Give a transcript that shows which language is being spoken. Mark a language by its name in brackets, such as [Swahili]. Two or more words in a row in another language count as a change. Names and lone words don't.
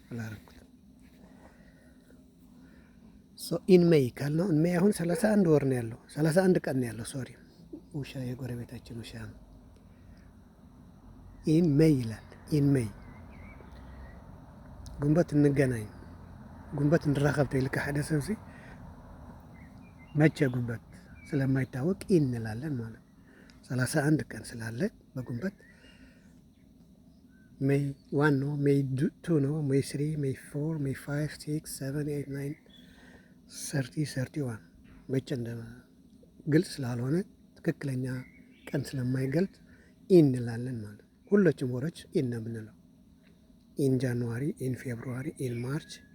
[English] so in May [Amharic] ካልነው ሜይ አሁን 31 ወር ነው ያለው፣ 31 ቀን ነው ያለው። ሶሪ ውሻ የጎረቤታችን ውሻ ነው። [English] in May [Amharic] ይላል። [English] in May [Amharic] ግንቦት እንገናኝ፣ [Tigrinya] ግንቦት እንራኸብ ተይልካ ሓደ ሰብሲ [Amharic] መቼ ግንቦት ስለማይታወቅ ኢን እንላለን ማለት ነው። 31 ቀን ስላለ በግንቦት ሜይ 1 ነው፣ ሜይ 2 ነው፣ ሜይ 3፣ ሜይ 4፣ ሜይ 5፣ 6፣ 7፣ 8፣ 9፣ 30፣ 31 መቼ እንደ ግልጽ ስላልሆነ ትክክለኛ ቀን ስለማይገልጽ ኢን እንላለን ማለት ነው። ሁሎችም ወሮች ኢን ነው የምንለው። [English] in January, in February, in March